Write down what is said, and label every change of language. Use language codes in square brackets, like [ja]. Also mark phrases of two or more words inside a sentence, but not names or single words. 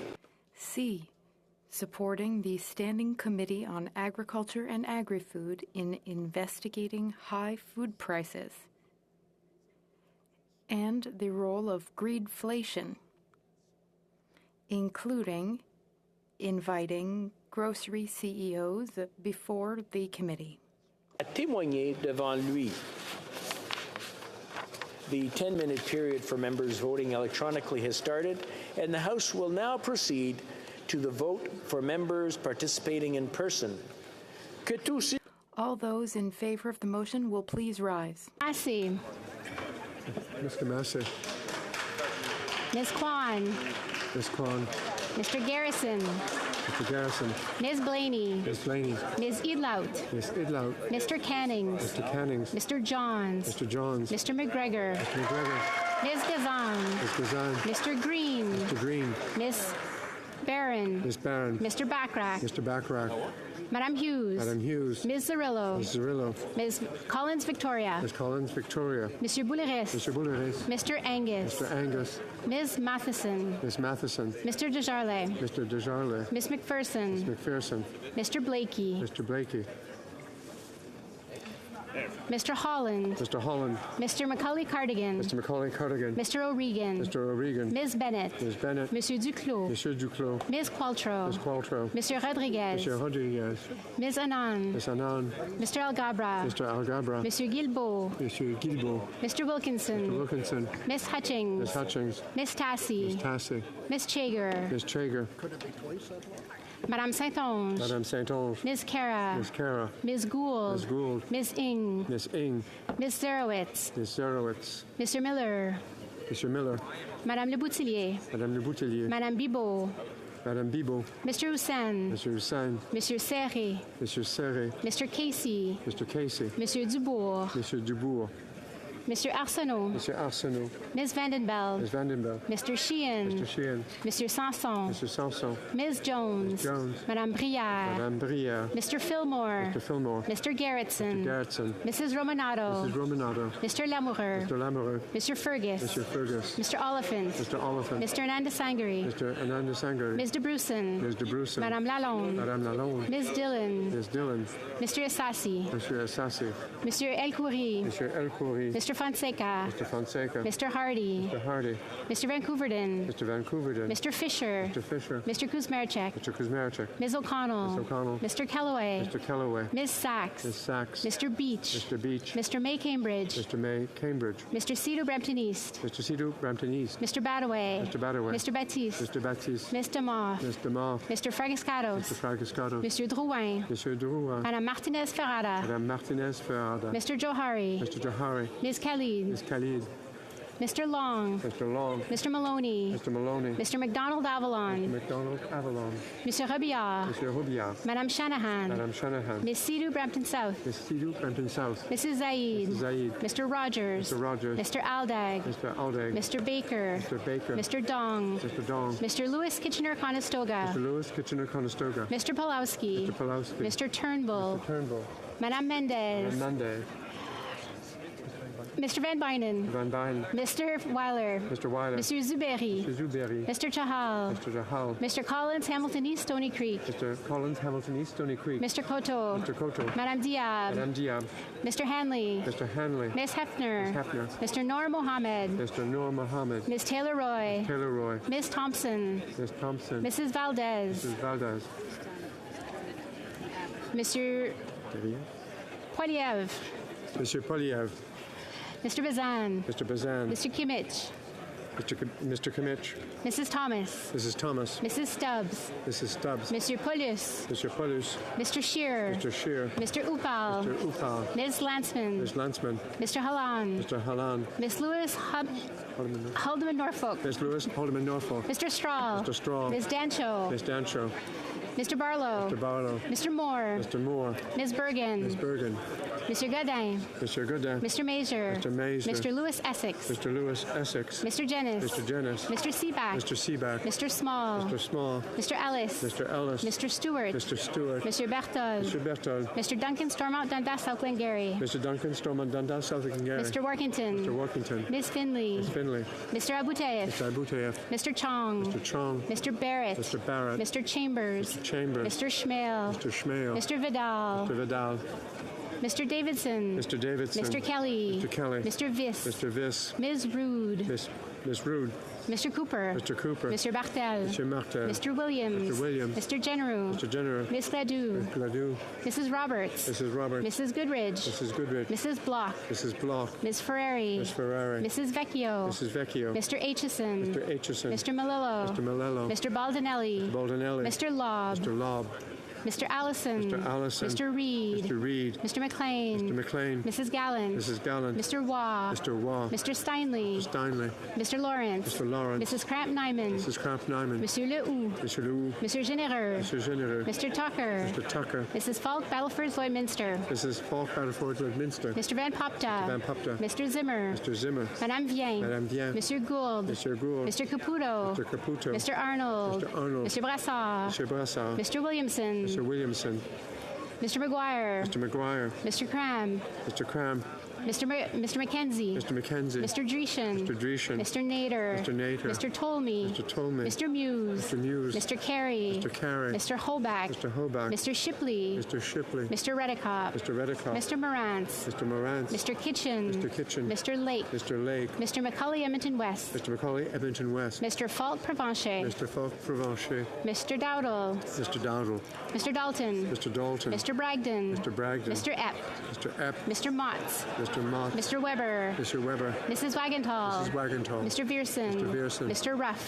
[en] supporting the Standing Committee on Agriculture and Agri-Food in investigating high food prices and the role of greedflation, including inviting grocery CEOs before the committee. [fr] A témoigner devant lui. [en] The 10-minute period for members voting electronically has started, and the House will now proceed to the vote for members participating in person. All those in favor of the motion will please rise. Massey. Mr. Massey. Ms. Kwan. Ms. Kwan. Mr. Garrison. Mr. Garrison. Ms. Blaney. Ms. Blaney. Ms. Idlout. Ms. Idlout. Mr. Cannings. Mr. Cannings. Mr. Johns. Mr. Johns. Mr. McGregor. Mr. McGregor. Ms. Gazan. Ms. Gazan. Mr. Green. Mr. Green. Ms. Barron. Ms. Barron. Mr. Bachrach. Mr. Bachrach. Madam Hughes. Madam Hughes. Ms. Zerillo. Ms. Zerillo. Ms. Collins Victoria. Ms. Collins Victoria. Mr. Bouleris. Mr. Bouleris. Mr. Angus. Mr. Angus. Ms. Matheson. Ms. Matheson. Mr. Desjardins. Mr. Desjardins. Ms. McPherson. Ms. McPherson. Mr. Blakey. Mr. Blakey. Mr. Holland. Mr. Holland. Mr. Macaulay Cardigan. Mr. Macaulay Cardigan. Mr. O'Regan. Mr. O'Regan. Ms. Bennett. Ms. Bennett. Monsieur Duclos. Monsieur Duclos. Ms. Qualtrough. Ms. Qualtrough. Mr. Rodriguez. Mr. Rodriguez. Ms. Anand. Ms. Anand. Mr. Algabra. Mr. Algabra. Monsieur Guilbeault. Monsieur Guilbeault. Mr. Wilkinson. Mr. Wilkinson. Ms. Hutchings. Ms. Hutchings. Ms. Tassie. Ms. Tassie. Ms. Chager. Ms. Chager. Madame Saint-Onge. Madame Saint-Onge. Ms. Cara. Ms. Cara. Ms. Gould. Ms. Gould. Ms. Ing. Ms. Ing. Ms. Zerowitz. Ms. Zerowitz. Mr. Miller. Mr. Miller. Madame Le Boutillier. Madame Le Boutillier. Madame Bibeau. Madame Bibeau. Mr. Hussein. Mr. Hussein. Monsieur Serré. Monsieur Serré. Mr. Casey. Mr. Casey. Monsieur Dubourg. Monsieur Dubourg. Mr. Arsenault. Monsieur Arsenault. Ms. Vandenbeld. Ms. Vandenberg. Mr. Sheehan. Mr. Sheehan. Mr. Sanson. Mr. Sanson. Ms. Jones. Jones. Madame Brière. Madame Brière. Mr. Fillmore. Mr. Fillmore. Mr. Garrettson. Mr. Garrettson. Mrs. Romanato. Mrs. Romanato. Mr. Lamoureux. Mr. Lamoureux. Mr. Fergus. Mr. Fergus. Mr. Oliphant. Mr. Oliphant. Mr. Ananda Sangari. Mr. Ananda Sangari. Ms. de Brussen. Ms. de Brussen. Madame Lalonde. Madame Lalonde. Ms. Dillon. Ms. Dillon. Mr. Assassi. Mr. Assassi. Monsieur El Khoury. Mr. El Khoury. Mr. Fonseca. Mr. Fonseca. Mr. Hardy. Mr. Hardy. Mr. Vancouverden. Mr. Vancouverden. Mr. Fisher. Mr. Fisher. Mr. Kuzmarchek. Mr. Kuzmarchek. Ms. O'Connell. Ms. O'Connell. Mr. Kellaway. Mr. Kellaway. Ms. Sachs. Ms. Sachs. Mr. Beach. Mr. Beach. Mr. May Cambridge. Mr. May Cambridge. Mr. Cedar Brampton East. Mr. Cedar Brampton East. Mr. Badaway. Mr. Badaway. Mr. Baptiste. Mr. Baptiste. Mr. Moff. Mr. Moff. Mr. Fragiscados. Mr. Fragiscados. Mr. Drouin. Mr. Drouin. Madame Martinez Ferrada. Madame Martinez Ferrada. Mr. Johari. Mr. Johari. Ms. Khalid. Ms. Khalid. Mr. Long. Mr. Long. Mr. Maloney. Mr. Maloney. Mr. McDonald Avalon. Mr. McDonald Avalon. Mr. Robillard. Mr. Robillard. Madame Shanahan. Madame Shanahan. Ms. Sidhu Brampton South. Ms. Sidhu Brampton South. Mrs. Zaid. Mrs. Zaid. Mr. Rogers. Mr. Rogers. Mr. Aldag. Mr. Aldag. Mr. Baker. Mr. Baker. Mr. Dong. Mr. Dong. Mr. Lewis Kitchener-Conestoga. Mr. Lewis Kitchener-Conestoga. Mr. Pulowski. Mr. Pulowski. Mr. Turnbull. Mr. Turnbull. Madame Mendez. Madame Mendez. Mr. Van Bynen. Van Bynen. Mr. Weiler. Mr. Weiler. Mr. Zuberi. Mr. Zuberi. Mr. Chahal. Mr. Jahal. Mr. Collins, Hamilton East, Stony Creek. Mr. Collins, Hamilton East, Stony Creek. Mr. Koto. Mr. Koto. Madame Diab. Madame Diab. Mr. Hanley. Mr. Hanley. Ms. Hefner. Ms. Hefner. Mr. Noor Mohammed. Mr. Noor Mohammed. Ms. Taylor Roy. Taylor Roy. Ms. Thompson. Ms. Thompson. Mrs. Valdez. Mrs. Valdez. Monsieur Poiliev. Monsieur Poliev. Mr. Bazan. Mr. Bazan. Mr. Kimmich. Mr. Kimmich. Mrs. Thomas. Mrs. Thomas. Mrs. Stubbs. Mrs. Stubbs. Monsieur Paulus. Mr. Paulus. Mr. Shearer. Mr. Shear. Mr. Upal. Mr. Upal. Ms. Landsman. Ms. Landsman. Mr. Halan. Mr. Halan. Ms. Lewis Haldeman Norfolk. Ms. Lewis Haldeman Norfolk. Mr. Strahl. Mr. Strahl. Ms. Dancho. Ms. Dancho. Mr. Barlow. Mr. Barlow. Mr. Moore. Mr. Moore. Ms. Bergen. Ms. Bergen. Mr. Godin. Mr. Godin. Mr. Mazur. Mr. Mazur. Mr. Lewis Essex. Mr. Lewis Essex. Mr. Jennis. Mr. Jennis. Mr. Seaback. Mr. Seaback. Mr. Small. Mr. Small. Mr. Ellis. Mr. Ellis. Mr. Stewart. Mr. Stewart. Mr. Berthold. Mr. Berthold. Mr. Duncan Stormont Dundas South Glengarry. Mr. Duncan Stormont Dundas South Glengarry. Mr. Workington. Mr. Workington. Ms. Finley. Ms. Finley. Mr. Abuteyev. Mr. Abuteyev. Mr. Chong. Mr. Chong. Mr. Barrett. Mr. Barrett. Mr. Chambers. Mr. Chambers. Mr. Schmale. Mr. Schmale. Mr. Vidal. Mr. Vidal. Mr. Davidson. Mr. Davidson. Mr. Kelly. Mr. Kelly. Mr. Viss. Mr. Viss. Ms. Rude. Miss Rude. Mr. Cooper. Mr. Cooper. Mr. Bartel. Mr. Martel. Mr. Williams. Mr. Williams. Mr. General. Mr. General. Miss Ledoux. Mr. Ledoux. Mrs. Roberts. Mrs. Roberts. Mrs. Goodridge. Mrs. Goodrich. Mrs. Block. Mrs. Block. Ms. Ferrari. Miss Ferrari. Mrs. Vecchio. Mrs. Vecchio. Mr. Aitchison. Mr. Aitchison. Mr. Malillo. Mr. Malello. Mr. Baldinelli. Baldinelli. Mr. Lobb. Mr. Lobb. Mr. Allison. Mr. Allison. Mr. Reed. Mr. Reed. Mr. McLean. Mr. McLean. Mrs. Gallant. Mrs. Gallant. Mr. Waugh. Mr. Waugh. Mr. Steinley. Mr. Steinley. Mr. Lawrence. Mr. Lawrence. Mrs. Cramp Nyman. Mrs. Cramp Nyman. Monsieur Lehoux. Mr. Lehoux. Mr. Genereux. Mr. Genereux. Mr. Tucker. Mr. Tucker. Mrs. Falk, Battleford, Lloydminster. Mrs. Falk, Battleford, Lloydminster. Mr. Van Popta. Van Popta. Mr. Zimmer. Mr. Zimmer. Madame Vien. Madame Vien. Monsieur Gould. Mr. Gould. Mr. Caputo. Mr. Caputo. Mr. Arnold. Mr. Arnold. Mr. Brassard. Mr. Brassard. Mr. Williamson. Mr. Williamson. Mr. McGuire. Mr. McGuire. Mr. Cram. Mr. Cram. Mr. McKenzie. Mr. McKenzie. Mr. Dreeshen. Mr. Dreeshen. Mr. Nader. Mr. Nader. Mr. Tolmie. Mr. Tolmie. Mr. Muse. Mr. Muse. Mr. Carey. Mr. Carey. Mr. Hoback. Mr. Hoback. Mr. Shipley. Mr. Shipley. Mr. Redicott. Mr. Redicott. Mr. Morantz. Mr. Morantz. Mr. Kitchen. Mr. Kitchen. Mr. Lake. Mr. Lake. Mr. McCauley Edmonton West. Mr. McCauley, Edmonton West. Mr. Falk Provencher. Mr. Falk Provencher. Mr. Dowdle. Mr. Dowdle. Mr. Dalton. Mr. Dalton. Mr. Bragdon. Mr. Bragdon. Mr. Epp. Mr. Epp. Mr. Motts. Mr. Mott. Mr. Weber. Mr. Weber. Mrs. Wagenthal. Mrs. Wagenthal. Mr. Vierson. Mr. Vierson. Mr. Ruff.